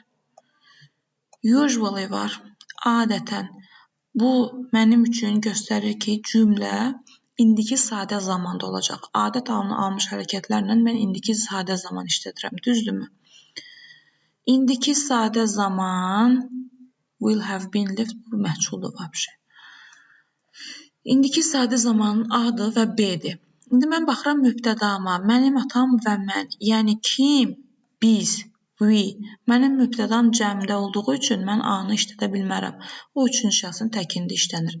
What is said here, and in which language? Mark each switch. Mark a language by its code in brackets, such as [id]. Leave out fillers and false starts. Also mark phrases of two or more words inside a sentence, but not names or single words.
[az] Usually var. Adətən. Bu mənim üçün göstərir ki, cümlə indiki sadə zamanda olacaq. Adət halını almış hərəkətlərlə mən indiki sadə zaman işlədirəm. Düzdürmü? İndiki sadə zaman [en] will have been lived. [az] Bu məhculdur vəbşə. İndiki sadə zamanın adı və B-dir. İndi mən baxıram mübtədama. Mənim atam və mən. Yəni kim? Biz. We. Mənim mübtədam cəmdə olduğu üçün mən A-nı işlədə bilmərəm. O üçüncü şəxsin təkində işlənir.